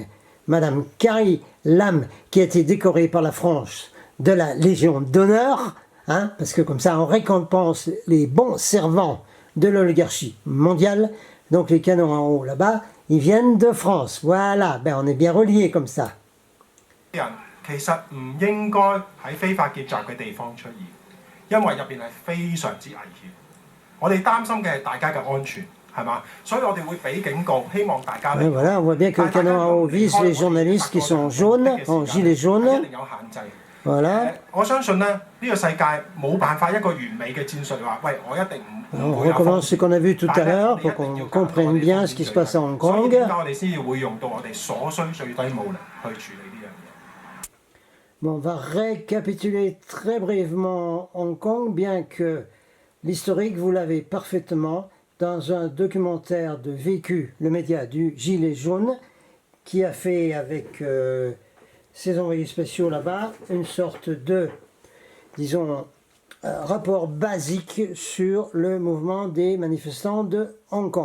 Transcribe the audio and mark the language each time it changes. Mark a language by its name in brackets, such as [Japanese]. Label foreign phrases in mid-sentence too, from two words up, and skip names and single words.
[French] Madame Carrie Lam, qui a été décorée par la France de la Légion d'honneur, hein, parce que comme ça on récompense les bons servants de l'oligarchie mondiale. Donc les canons en haut là-bas, ils viennent de France. Voilà, ben on est bien reliés comme ça. [Cantonese] 其實唔應該喺非法結集嘅地方出現，因為入邊係非常之危險。我哋擔心嘅係大家嘅安全，係嘛？所以我哋會俾警告，希望大家。 [French] Voilà, on voit bien que le canon en haut vise les journalistes qui sont jaunes, en gilets jaunes. [Cantonese] 一定有限制。 [French] Voilà. [Cantonese] 我相信咧，呢個世界冇辦法一個完美嘅戰術話，喂，我一定唔。 [French] On recommence ce qu'on a vu tout à l'heure pour qu'on comprenne bien ce qui se passe à Hong Kong. [Cantonese] 所以點解我哋先至會用到我哋所需最低武力去處理呢樣嘢？ [French] Bon, on va récapituler très brièvement Hong Kong, bien que l'historique, vous l'avez parfaitement dans un documentaire de Vécu, le média du Gilet jaune, qui a fait avec ses envoyés spéciaux là-bas une sorte de, disons, rapport basique sur le mouvement des manifestants de Hong Kong.